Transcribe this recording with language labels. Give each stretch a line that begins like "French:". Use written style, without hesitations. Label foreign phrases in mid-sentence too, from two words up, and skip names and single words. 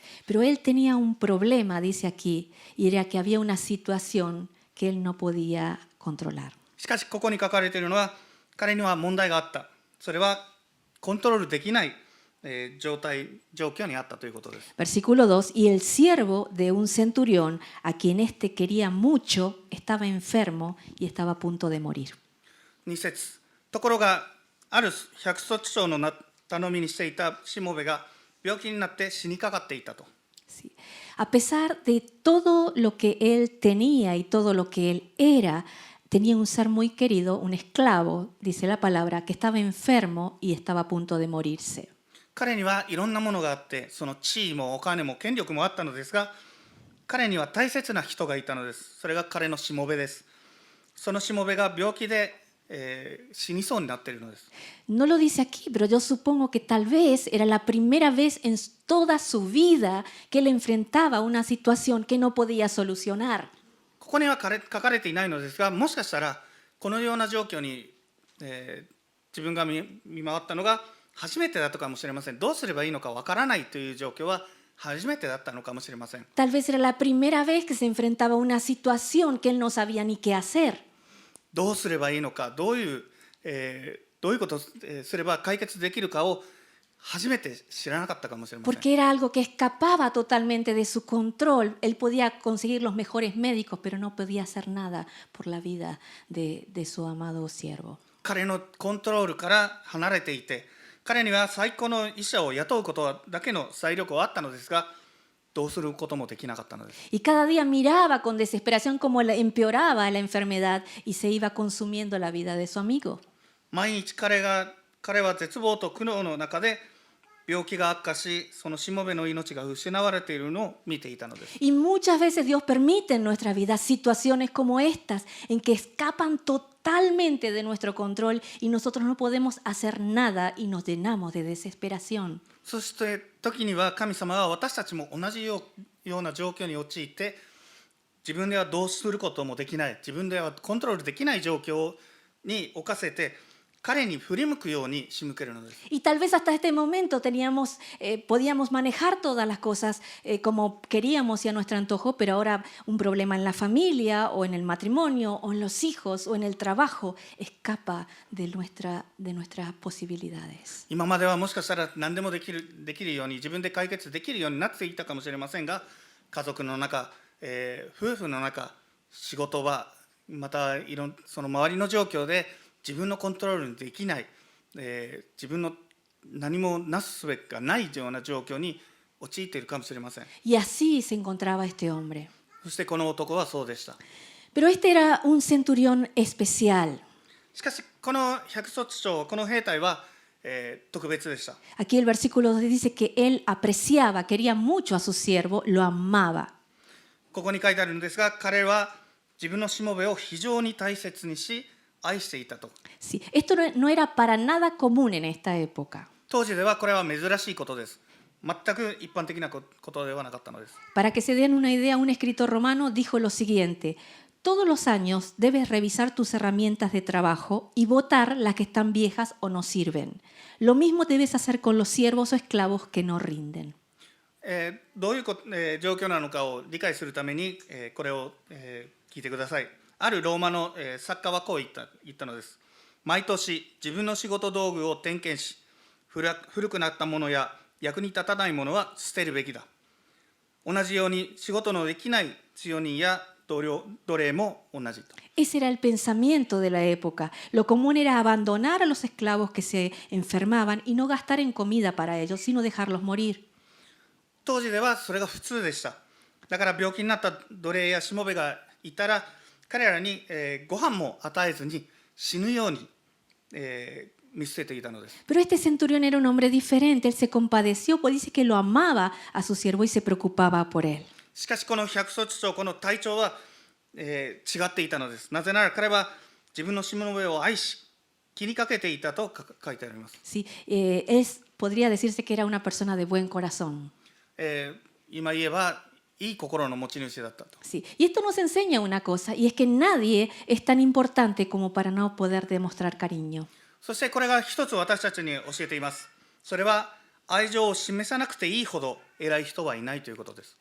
Spanish: Pero él tenía un problema, dice aquí, y era que había una situación que él no podía controlar.
Japanese: しかしここに書かれているのは、彼には問題があった。それはコントロールできない状況にあったということです。
Spanish: Versículo 2, y el siervo de un centurión, a quien éste quería mucho, estaba enfermo y estaba a punto de morir.
Japanese: 2 節、ところがある百卒長の頼みにしていたしもべが病気になって死にかかっていたと。
Spanish: Sí. A pesar de todo lo que él tenía y todo lo que él era, tenía un ser muy querido, un esclavo, dice la palabra, que estaba enfermo y estaba a punto de morirse.
Japanese: 彼にはいろんなものがあって、その地位もお金も権力もあったのですが、彼には大切な人がいたのです。それが彼のしもべです。そのしもべが病気で、死にそうになっているのです。
Spanish: No lo dice aquí, pero yo supongo que tal vez era la primera vez en toda su vida que él enfrentaba una situación que no podía solucionar.
Japanese: ここには書かれていないのですが、もしかしたらこのような状況に、自分が見回ったのが初めてだったかもしれません。どうすればいいのかわからないという状況は初めてだったのかもしれません。
Spanish: Tal vez era la primera vez que se enfrentaba a una situación que él no sabía ni qué hacer.
Japanese: どうすればいいのか、どういうことをすれば解決できるかを初めて知らなかったかもしれません。
Spanish: Porque era algo que escapaba totalmente de su control. Él podía conseguir los mejores médicos, pero no podía hacer nada por la vida de su amado siervo.
Japanese: 彼のコントロールから離れていて、彼には最高の医者を雇うことだけの財力はあったのですが、どうすることもできなかったのです。
Spanish: Y cada día miraba con desesperación cómo empeoraba la enfermedad y se iba consumiendo la vida de su amigo.
Japanese: 毎日彼は絶望と苦悩の中で病気が悪化し、そのしもべの命が失われているのを見ていたのです。
Spanish: Y muchas veces Dios permite en nuestra vida situaciones como estas, en que escapan totalmente de nuestro control y nosotros no podemos hacer nada y nos llenamos de desesperación.
Japanese: そして時には神様は私たちも同じような状況に陥って、自分ではどうすることもできない、自分ではコントロールできない状況に置かせて、彼に振り向くように仕向けるのです。
Spanish: Y tal vez hasta este momento podíamos manejar todas las cosas como queríamos y a nuestro antojo, pero ahora un problema en la familia o en el matrimonio o en los hijos o en el trabajo escapa de nuestras posibilidades.
Japanese: 今まではもしかしたら何でもできるように、自分で解決できるようになっていたかもしれませんが、家族の中、夫婦の中、仕事場、またその周りの状況で自分のコントロールにできない、自分の何もなすすべがないような状況に陥っているかもしれません。
Spanish: Y así se encontraba este hombre.
Japanese: そしてこの男はそうでした。
Spanish: Pero este era un centurión especial.
Japanese: しかしこの百卒長、この兵隊は、特別でした。
Spanish: Aquí el versículo 2 dice que él apreciaba, quería mucho a su siervo, lo amaba.
Japanese: ここに書いてあるんですが、彼は自分のしもべを非常に大切にし、愛していたと。
Spanish: Sí, esto no era para nada común en esta época.
Japanese: 当時ではこれは珍しいことです。全く一般的なことではなかったのです。
Spanish: Para que se den una idea, un escritor romano dijo lo siguiente: todos los años debes revisar tus herramientas de trabajo y botar las que están viejas o no sirven. Lo mismo debes hacer con los siervos o esclavos que no rinden.
Japanese: どういう状況なのかを理解するために、これを、聞いてください。あるローマの、作家はこう言ったのです。毎年自分の仕事道具を点検し、古くなったものや役に立たないものは捨てるべきだ。同じように仕事のできない強人や奴隷も同じと。
Spanish: Ese era el pensamiento de la época. Lo común era abandonar a los esclavos que se enfermaban y no gastar en comida para ellos, sino dejarlos morir.
Japanese: 当時ではそれが普通でした。だから病気になった奴隷やしもべがいたら、彼らに、ご飯も与えずに死ぬように、見捨てていたのです。
Spanish: Pero este centurión era un hombre diferente. Él se compadeció, pues dice que lo amaba a su siervo y se preocupaba por él.
Japanese: しかしこの百卒長、この隊長は、違っていたのです。なぜなら彼は自分のしもべを愛し、 気にかけていたと書いてあります。
Spanish: Sí, podría decirse que era una persona de buen corazón.
Japanese: 今言えばいい心の持ち主だったと。
Spanish: Sí. Y esto nos enseña una cosa, y es que nadie es tan importante como para no poder demostrar cariño.
Japanese: そしてこれが一つ私たちに教えています。それは愛情を示さなくていいほど偉い人はいないということです。